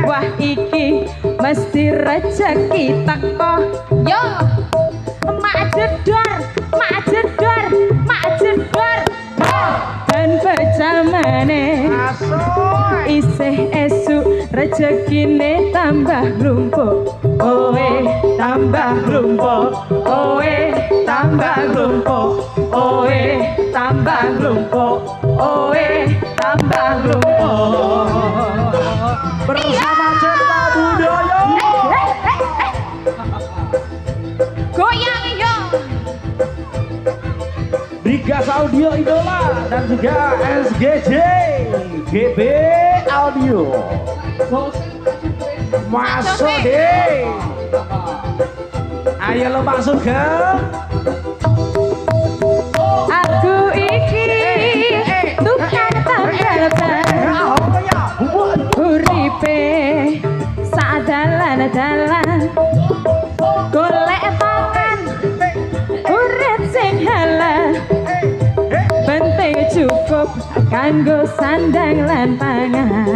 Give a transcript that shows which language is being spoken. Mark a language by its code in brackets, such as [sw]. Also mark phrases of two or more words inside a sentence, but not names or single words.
[jv] Wah iki mesti rezeki teko. Yo. Mak jedor, mak jedor, mak jedor. Ben pecah maneh. Asik. Isih esuk rezekine tambah rumpuk. Oe tambah rumpuk. Oe tambah rumpuk. Oe tambah rumpuk. Oe tambah rumpuk. [id] Bersama Cipta Budaya. [jv] Goyang yo. [id] Brigas Audio Idola dan juga SGJ GB Audio. Masuk deh. Ayo lo masuk ke. [jv] Aku iki tukang tambal ban. Uripe sadalan-dalan golek pangan urip sing halal penting cukup kanggo sandang lan pangan.